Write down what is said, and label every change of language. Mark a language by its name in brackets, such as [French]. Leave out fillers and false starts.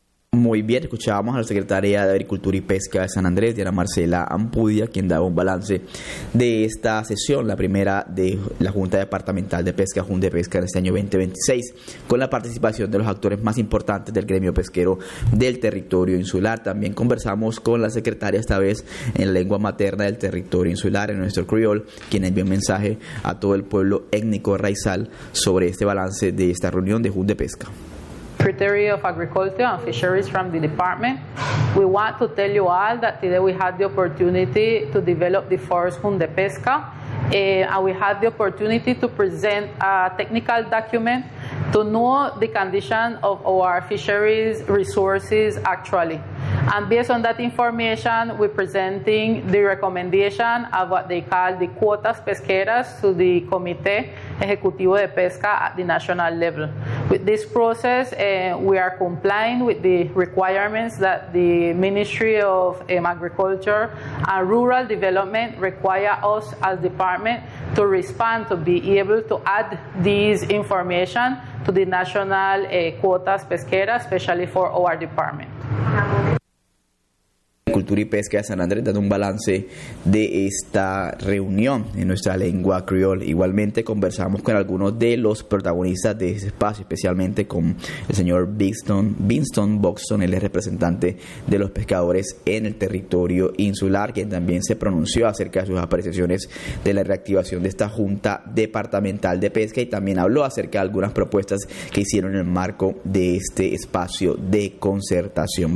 [Spanish] Muy bien, escuchábamos a la Secretaría de Agricultura y Pesca de San Andrés, Diana Marcela Ampudia, quien daba un balance de esta sesión, la primera de la Junta Departamental de Pesca, Junte Pesca, en este año 2026, con la participación de los actores más importantes del gremio pesquero del territorio insular. También conversamos con la secretaria, esta vez en lengua materna del territorio insular, en nuestro criol, quien envió un mensaje a todo el pueblo étnico raizal sobre este balance de esta reunión de Junte Pesca. [English] Secretary of Agriculture and Fisheries from the department. We want to tell you all that today we had the opportunity to develop the forest Junte Pesca, and we had the opportunity to present a technical document to know the condition of our fisheries resources actually. And based on that information, we're presenting the recommendation of what they call the [Spanish] cuotas pesqueras [English] to the [Spanish] Comité Ejecutivo de Pesca [English] at the national level. With this process, we are complying with the requirements that the Ministry of Agriculture and Rural Development require us as department to respond, to be able to add these information to the national [Spanish] cuotas pesqueras, [English] especially for our department. [Spanish] Agricultura y Pesca de San Andrés dando un balance de esta reunión en nuestra lengua criolla. Igualmente conversamos con algunos de los protagonistas de ese espacio, especialmente con el señor Winston Buxton, el representante de los pescadores en el territorio insular, quien también se pronunció acerca de sus apreciaciones de la reactivación de esta Junta Departamental de Pesca y también habló acerca de algunas propuestas que hicieron en el marco de este espacio de concertación.